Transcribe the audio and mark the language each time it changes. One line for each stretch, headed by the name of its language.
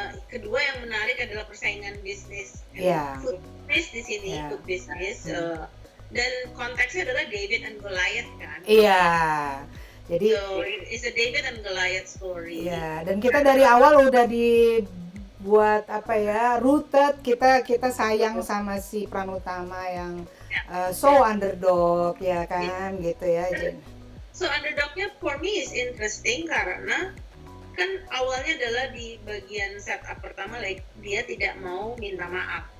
Indonesian: Kedua yang menarik adalah persaingan bisnis.
English: Food business di sini, food business.
Indonesian: Dan konteksnya adalah David and Goliath kan. Iya. Jadi
English: it's a David and Goliath story.
Indonesian: Iya, dan kita dari awal udah dibuat rooted, kita sayang sama si peran utama yang
English: so underdog
Indonesian: ya kan gitu ya. So underdognya
English: for me is interesting
Indonesian: karena kan awalnya adalah di bagian setup pertama, dia tidak mau minta maaf.